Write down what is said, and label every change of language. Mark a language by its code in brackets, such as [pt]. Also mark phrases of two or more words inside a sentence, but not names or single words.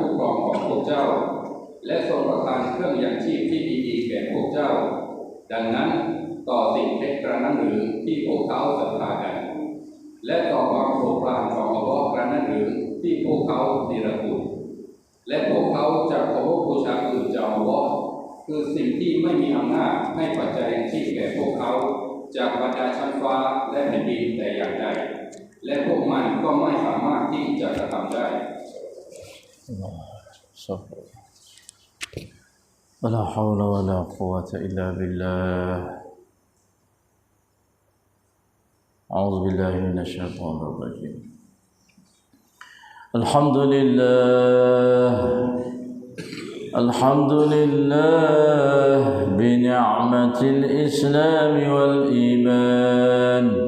[th] ครองของพวกเจ้าและทรงประทานเครื่องยังชีพที่ดีๆแก่พวกเจ้าดังนั้นต่อสิ่งเล็กกระนั้นหรือที่พวกเขาศรัทธากันและต่อความโปรดปรานของอัลลอฮ์กระนั้นหรือที่พวกเขานิรคุณและพวกเขาจะเคารพบูชาอื่นจากอัลลอฮ์คือสิ่งที่ไม่มีอำนาจให้ปัจจัยที่แก่พวกเขาจากบรรดาชั้นฟ้าและแผ่นดินแต่อย่างใดและพวกมันก็ไม่สามารถที่จะกระทำได้ [ar] ولا حول ولا قوة إلا بالله أعوذ بالله من الشيطان الرجيم الحمد لله بنعمة الإسلام والإيمان